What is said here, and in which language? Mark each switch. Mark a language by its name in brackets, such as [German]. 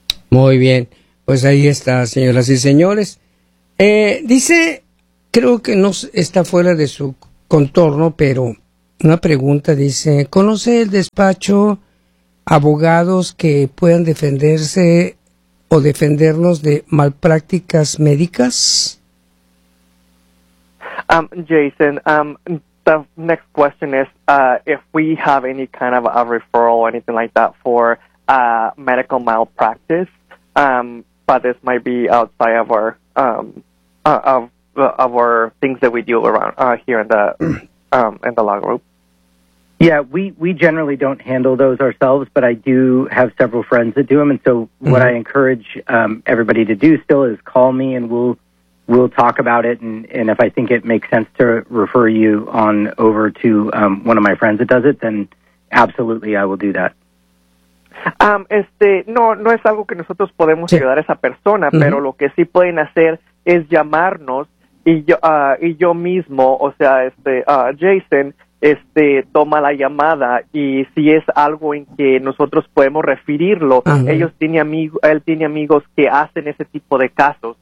[Spanish] Muy bien, pues ahí está, señoras y señores. Dice, creo que no está fuera de su contorno, pero... Una pregunta dice, ¿conoce el despacho abogados que puedan defenderse o defendernos de malprácticas médicas? [English] Jason, the next question is if we have any kind of a referral or anything like that for medical malpractice, but this might be outside of our of our things that we do around here in the law group. Yeah, we generally don't handle those ourselves, but I do have several friends that do them. And so what I encourage everybody to do still is call me and we'll talk about it. And if I think it makes sense to refer you on over to one of my friends that does it, then absolutely I will do that. [Spanish] No es algo que nosotros podemos ayudar a esa persona, pero lo que sí pueden hacer es llamarnos y yo mismo, o sea, Jason... toma la llamada y si es algo en que nosotros podemos referirlo, él tiene amigos que hacen ese tipo de casos.